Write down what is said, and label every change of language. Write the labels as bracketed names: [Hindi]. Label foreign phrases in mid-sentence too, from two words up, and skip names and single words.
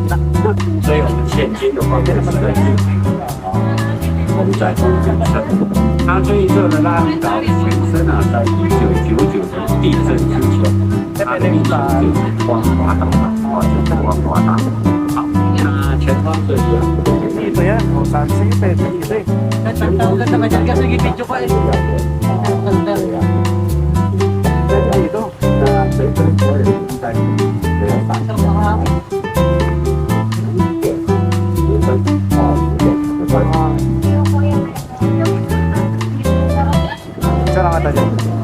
[Chinese] 那所以我们现今的话，我们在东港城，它这一座的拉力岛前身在1999年地震之前，它的名字就是光华岛，就是光华岛。好，那前方这里 [Filipino] Ito yan, o taxi, pwede dito eh. Ganda naman yan kasi video ko eh. Ganda. Pwede dito. Isa lang ata dyan.